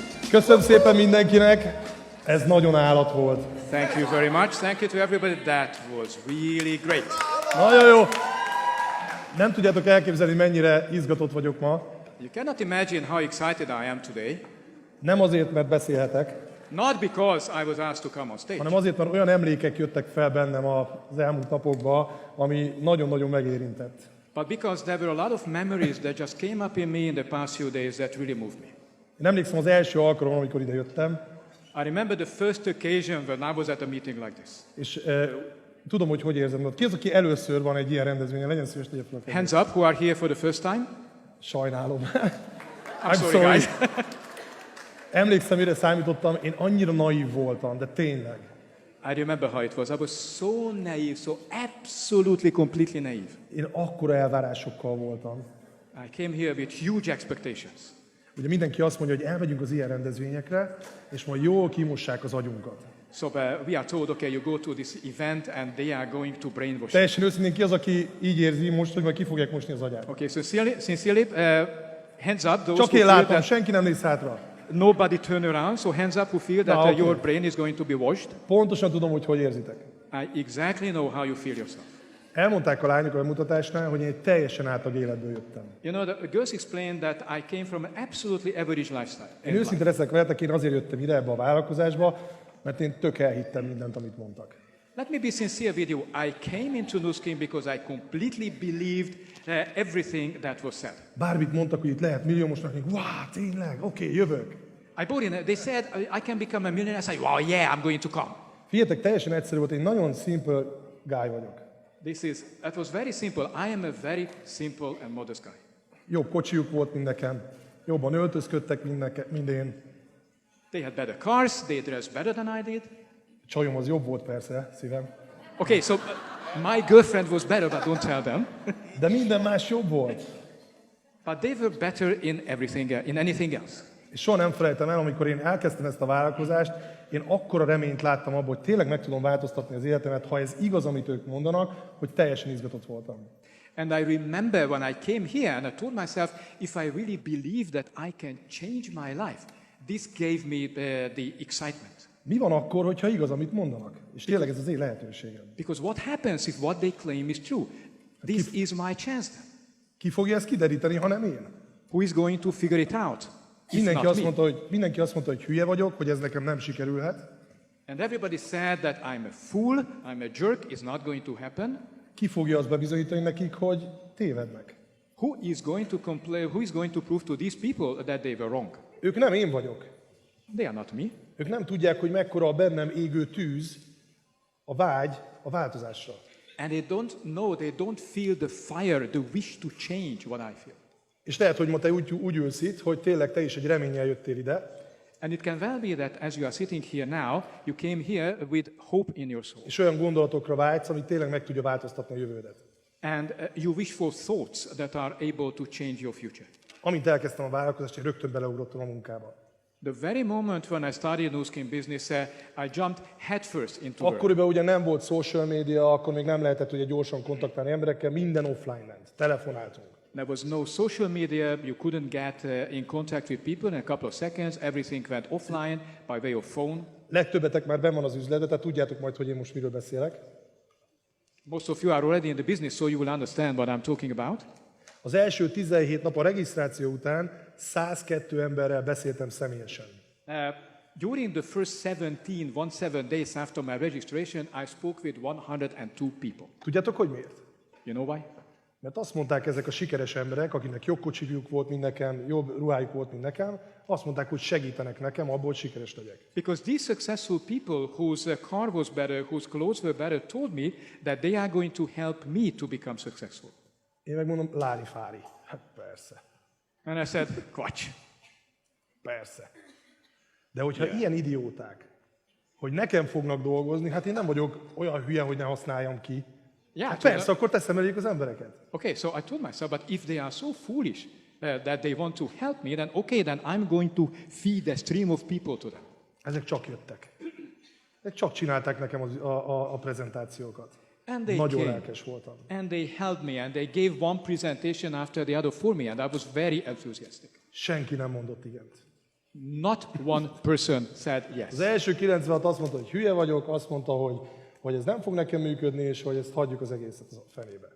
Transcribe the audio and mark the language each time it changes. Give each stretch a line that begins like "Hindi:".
Hungarian: Köszönöm szépen mindenkinek. Ez nagyon állat volt.
English: Thank you very much. Thank you to everybody. That was really great.
Hungarian: Nagyon jó. Nem tudjátok elképzelni, mennyire izgatott vagyok ma.
English: You cannot imagine how excited I am today.
Hungarian: Nem azért, mert beszélhetek,
English: Not because I was asked to come on stage,
Hungarian: hanem azért, mert olyan emlékek jöttek fel bennem az elmúlt napokban, ami nagyon-nagyon megérintett.
English: but because there were a lot of memories that just came up in me in the past few days that really moved me.
Hungarian: Én emlékszem az első alkalommal, amikor ide jöttem,
English: I remember the first occasion when I was at a meeting like this.
Hungarian: és tudom, hogy érzem. Ki az, aki először van egy ilyen rendezvényen? Legyen szíves, tegye fel a kezét.
English: Hands up who are here for the first time.
Hungarian: Sajnálom.
English: I'm sorry, guys.
Hungarian: Emlékszem, mire számítottam, én annyira naív voltam, de tényleg.
English: I remember how it was. I was so naive, so absolutely, completely naive.
Hungarian: Én akkora elvárásokkal voltam.
English: I came here with huge expectations.
Hungarian: Ugye mindenki azt mondja, hogy elmegyünk az ilyen rendezvényekre, és majd jól kimossák az agyunkat.
English: So we are told, okay, you go to this event and they are going to brainwash.
Hungarian: Teljesen őszintén ki az, aki így érzi most, hogy majd ki fogják mosni az agyát.
English: Okay, so sincerely, hands up those
Hungarian: Csak
English: who
Hungarian: én
English: feel
Hungarian: látom,
English: that
Hungarian: senki nem néz hátra.
English: nobody turn around. So hands up who feel that okay. your brain is going to be washed.
Hungarian: Pontosan tudom, hogy érzitek.
English: I exactly know how you feel yourself.
Hungarian: Elmondták a lányok a bemutatásnál, hogy én egy teljesen átlag életből jöttem.
English: You know, the girls explained that I came from an absolutely average lifestyle.
Hungarian: Én őszinte leszek veletek, én azért jöttem ide ebbe a vállalkozásba, mert én tök elhittem mindent, amit mondtak.
English: Let me be sincere with you. I came into Nuskin because I completely believed everything that was said.
Hungarian: Bármit mondtak, hogy itt lehet milliómosnak, még wow, tényleg, oké, jövök.
English: I bought in. They said I can become a millionaire. I said, wow, yeah, I'm going to come.
Hungarian: Figyeljetek, teljesen egyszerű volt, én nagyon
English: simple guy
Hungarian: vagyok.
English: That was very simple. I am a very simple and modest guy.
Hungarian: Jobb kocsijuk volt, mint nekem. Jobban öltözködtek, mint én.
English: They had better cars. They dressed better than I did.
Hungarian: Csajom az jobb volt persze, szívem.
English: Okay, so my girlfriend was better, but don't tell them.
Hungarian: De minden más jobb volt.
English: But they were better in everything, in anything else.
Hungarian: És soha nem felejtem el, amikor én elkezdtem ezt a vállalkozást, én akkora reményt láttam abban, hogy tényleg meg tudom változtatni az életemet, ha ez igaz, amit ők mondanak, hogy teljesen izgatott voltam.
English: And I remember when I came here and I told myself, if I really believe that I can change my life, this gave me the excitement.
Hungarian: Mi van akkor, hogyha igaz, amit mondanak? És tényleg ez az én lehetőségem.
English: Because what happens if what they claim is true? This is my chance then.
Hungarian: Ki fogja ezt kideríteni, ha nem én?
English: Who is going to figure it out?
Hungarian: Mindenki azt mondta, hogy hülye vagyok, hogy ez nekem nem sikerülhet.
English: And everybody said that I'm a fool, I'm a jerk, it's not going to happen.
Hungarian: Ki fogja azt bebizonyítani nekik, hogy tévednek?
English: Who is going to prove to these people that they were wrong?
Hungarian: Ők nem én vagyok.
English: They are not me.
Hungarian: Ők nem tudják, hogy mekkora a bennem égő tűz, a vágy a változásra.
English: And they don't know, they don't feel the fire, the wish to change what I feel.
Hungarian: És lehet, hogy ma te úgy ülsz itt, hogy tényleg te is egy reménnyel jöttél ide.
English: And it can well be that as you are sitting here now, you came here with hope in your soul.
Hungarian: És olyan gondolatokra vágysz, ami tényleg meg tudja változtatni a jövődet.
English: And you wish for thoughts that are able to change your future.
Hungarian: Amint elkezdtem a vállalkozást, én rögtön beleugrottam a munkába.
English: The very moment when I started Nuskin business, I jumped headfirst into work.
Hungarian: Akkoriban ugye nem volt social media, akkor még nem lehetett ugye gyorsan kontaktálni emberekkel, minden offline ment, telefonáltunk.
English: There was no social media, you couldn't get in contact with people in a couple of seconds, everything went offline by way of phone.
Hungarian: Legtöbbetek már benn van az üzletben, tehát tudjátok majd, hogy én most miről beszélek.
English: Most of you are already in the business, so you will understand what I'm talking about.
Hungarian: Az első 17 nap a regisztráció után 102 emberrel beszéltem személyesen.
English: During the first 17 days after my registration, I spoke with 102 people.
Hungarian: Tudjátok, hogy miért?
English: You know why?
Hungarian: Mert azt mondták ezek a sikeres emberek, akiknek jobb kocsijuk volt, mint nekem, jobb ruhájuk volt, mint nekem, azt mondták, hogy segítenek nekem abból, hogy sikeres legyek.
English: Because these successful people whose car was better, whose clothes were better, told me that they are going to help me to become successful.
Hungarian: Én megmondom, lári-fári. Hát persze.
English: And I said, Quatsch.
Hungarian: Persze. De hogyha ilyen idióták, hogy nekem fognak dolgozni, hát én nem vagyok olyan hülye, hogy ne használjam ki.
English: Yeah,
Hungarian: Hát persze, akkor teszem eléjük az embereket.
English: Okay, so I told myself, but if they are so foolish that they want to help me, then okay, then I'm going to feed a stream of people to them.
Hungarian: Ezek csak jöttek. Ezek csak csinálták nekem a prezentációkat.
English: And they
Hungarian: Nagyon
English: came,
Hungarian: lelkes voltam.
English: and they helped me, and they gave one presentation after the other for me, and I was very enthusiastic.
Hungarian: senki nem mondott igent.
English: Not one person said yes.
Hungarian: Az első 96 azt mondta, hogy hülye vagyok, azt mondta, hogy ez nem fog nekem működni, és hogy ezt hagyjuk az egészet a fenébe.